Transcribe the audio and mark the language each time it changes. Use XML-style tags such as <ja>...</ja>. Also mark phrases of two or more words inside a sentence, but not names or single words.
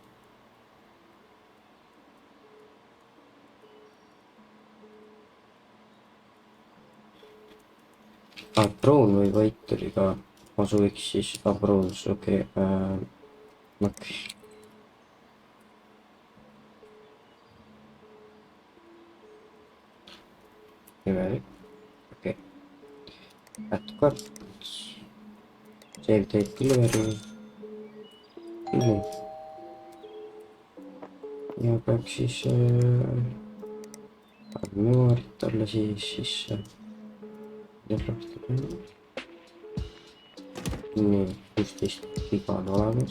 <et>Brown või white oli ka. Ma sooviks siis Browns, okei. Nimelik. Okei.</et> <en>Add cards. Save date delivery.</en> <et>Ja peaks siis memorit talle siis nii, 16 giga on olemas.</et>